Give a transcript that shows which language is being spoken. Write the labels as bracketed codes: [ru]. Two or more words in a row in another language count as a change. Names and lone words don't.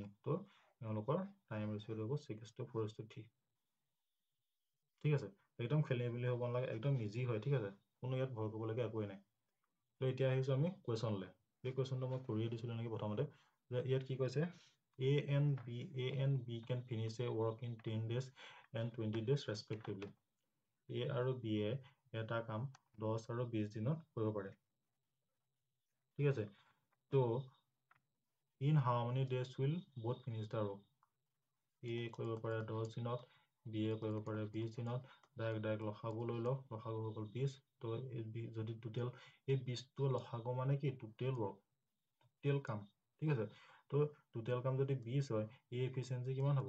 [as] তো তেওঁলোকৰ [en] time ratio' [as] টো হ'ব 6:4:3। ঠিক আছে, একদম খেলি মেলি হ'ব নালাগে, একদম ইজি হয়। ঠিক আছে, কোনো ইয়াত ভয় কৰিবলগীয়া একোৱেই নাই। তো এতিয়া আহিছোঁ আমি কুৱেশ্যনলৈ। এই কুৱেশ্যনটো মই কৰিয়ে দিছিলোঁ নেকি প্ৰথমতে, যে ইয়াত কি কৈছে, [en] A and B can finish a work in 10 days and 20 days respectively. [as] এ আৰু বি এ এটা কাম 10 আৰু 20 দিনত কৰিব পাৰে। ঠিক আছে, তো [en] in how many days will both finish the work. [as] এ কৰিব পাৰে 10 দিনত, বি এ কৰিব পাৰে 20 দিনত। ডাইৰেক্ট লসাগু লৈ লওক, লসাগু হৈ গ'ল 20। তো যদি টোটেল এই 20টো লসাগু মানে কি, [en] total work, [as] টোটেল কাম। ঠিক আছে, তো টোটেল কাম যদি 20 হয়, [en] A efficiency [as] কিমান হ'ব?